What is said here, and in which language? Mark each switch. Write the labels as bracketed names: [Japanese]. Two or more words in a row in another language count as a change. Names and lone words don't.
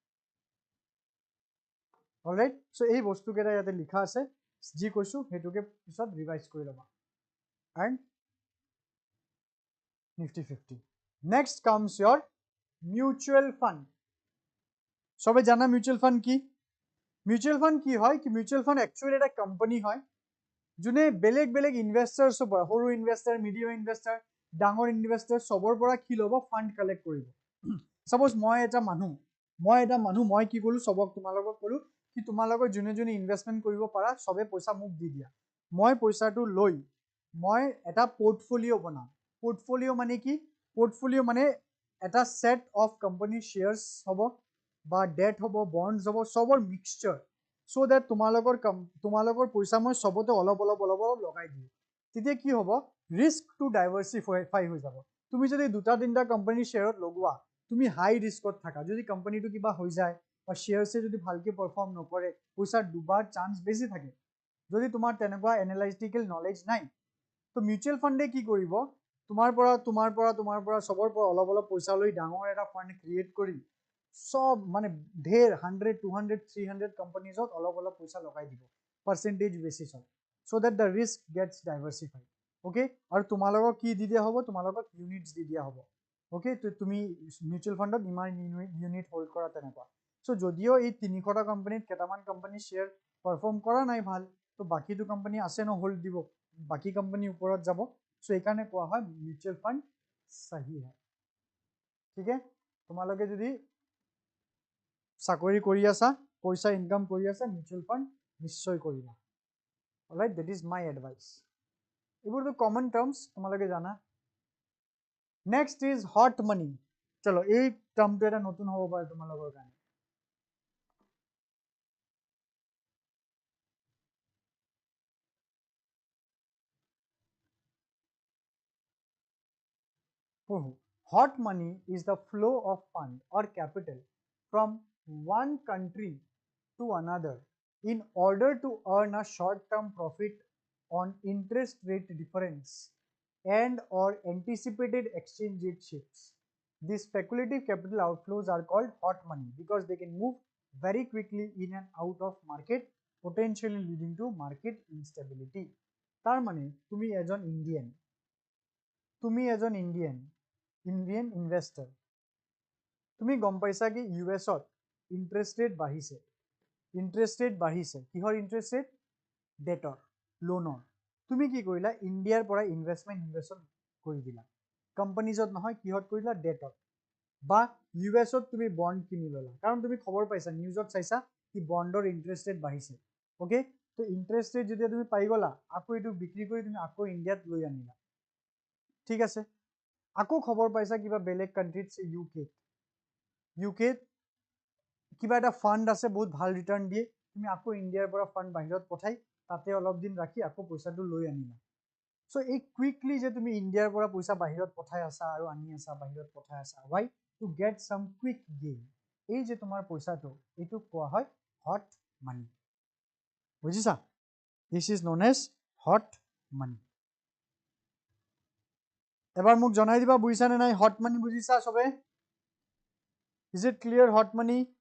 [English] alright so [Assamese] এই বস্তু কেটা ইয়াতে লিখা আছে জি কৈছো হেতুকে পিছত ৰিভাইজ কৰি লবা [English] and Nifty 50 next comes your mutual fund [Assamese] সবে জানা [English] mutual fund [Assamese] কি হয় কি [English] mutual fund actually [Assamese] এটা কোম্পানি হয় যোনে বেলেগ বেলেগ ইনভেস্টৰছ পৰা সৰু ইনভেস্টৰ [English] medium investor [Assamese] ডাঙৰ ইনভেস্টৰ সবৰ পৰা কি লব [English] fund collect [Assamese] কৰিব সপোজ মই এটা মানুহ মই কি কৰো সবক তোমালোকক কৰো কি তোমালোকৰ জুনে জুনে ইনভেষ্টমেন্ট কৰিব পাৰা সবে পইচা মোক দি দিয়া মই পইচাটো লৈ মই এটা পোৰ্টফোলিও বনাম পোৰ্টফোলিও মানে কি পোৰ্টফোলিও মানে এটা [English] set of company shares [Assamese] হ'ব বা ডেট হ'ব বন্ডছ হ'ব সবৰ মিক্সচাৰ [English] so that [Assamese] তোমালোকৰ পইচা মই সবতে অলপ লগাই দিও তেতিয়া কি হ'ব [English] risk to diversify [Assamese] হৈ যাব তুমি যদি দুটা তিনটা [English] company shares [Assamese] লগোৱা তুমি [English] high risk [Assamese] থাকা যদি কোম্পানিটো কিবা হৈ যায় বা শেয়াৰছে যদি ভালকে পারফর্ম নকৰে পইচা ডুবার চান্স বেশি থাকে যদি তোমাৰ তেনেকুৱা [English] analytical knowledge [Assamese] নাই তো [English] mutual fund [Assamese] কি কৰিব তোমাৰ পৰা সবৰ পৰা অলপ পইচা লৈ ডাঙৰ এটা [English] fund create [Assamese] কৰি সব মানে ঢেৰ 100 200 300 কোম্পানিজত অলপ পইচা লগাই দিব [English] percentage basis so that the risk gets diversified okay [Assamese] আৰু তোমালোকক কি দি দিয়া হ'ব তোমালোকক ইউনিটস দি দিয়া হ'ব okay তো তুমি [English] mutual fund [Assamese] ইমান ইউনিট হোল্ড কৰা তেনেকুৱা so যদিও এই 300 টা কোম্পানিত কেটামান [English] company share perform [Assamese] কৰা নাই ভাল তো বাকিটো কোম্পানি আছে ন হোল্ড দিব বাকি কোম্পানি ওপৰত যাব so এইকাৰণে কোৱা হয় [English] mutual fund [Assamese] সহি হয় ঠিক আছে তোমালোকে যদি চাকৰি কৰি আছা পইচা ইনকাম কৰি আছা [English] mutual fund [Assamese] নিশ্চয় কৰিবা অলৰাইট [English] that is my advice [Assamese] এইবোৰ তো [English] common terms [Assamese] তোমালোকে জানা [English] next is hot money [Assamese] চলো এই টার্মটো এটা নতুন হ'ব পাৰে তোমালোকৰ কাৰণে [English] hot money is the flow of fund or capital from one country to another in order to earn a short-term profit on interest rate difference and or anticipated exchange rate shifts. These speculative capital outflows are called hot money because they can move very quickly in and out of market, potentially leading to market instability. [Assamese] তার মানে তুমি এজন [English] Indian investor [Assamese] তুমি গম পাইছা কি ইউএছত [English] interest rate [Assamese] বাঢ়িছে কিহৰ [English] interest rate [Assamese] ডেটৰ লোনৰ তুমি কি কৰিলা ইণ্ডিয়াৰ পৰা ইনভেস্ট কৰি দিলা কোম্পানিজত নহয় কিহত কৰিলা ডেটত বা ইউএছত তুমি বন্ড কিনি ললা কাৰণ তুমি খবৰ পাইছা নিউজত চাইছা কি বন্ডৰ [English] interest rate [Assamese] বাঢ়িছে ওকে তো [English] interest rate [Assamese] যদি তুমি পাই গলা আকৌ এটো বিক্ৰী কৰি তুমি আকৌ ইণ্ডিয়াত লৈ আনিলা ঠিক আছে আকৌ খবৰ পাইছা কিবা বেলেগ কান্ট্ৰিত ইউকে কিবা এটা ফান্ড আছে বহুত ভাল ৰিটাৰ্ণ দিয়ে তুমি আকৌ ইণ্ডিয়াৰ পৰা ফান্ড বাহিৰত পঠাই তাতে অলপ দিন ৰাখি আকৌ পইচাটো লৈ আনিলা সো এই কুইকলি যে তুমি ইণ্ডিয়াৰ পৰা পইচা বাহিৰত পঠাই আছা আৰু আনি আছা বাহিৰত পঠাই আছা [English] why to get some quick gain [Assamese] এই যে তোমাৰ পইচাটো এটো কোৱা হয় [English] hot money [Assamese] বুজিছা [English] this is known as hot money [Assamese] এবাৰ মোক জনাই দিবা বুজিছা নে নাই [English] hot money [Assamese] বুজিছা সবে [English] is it clear hot money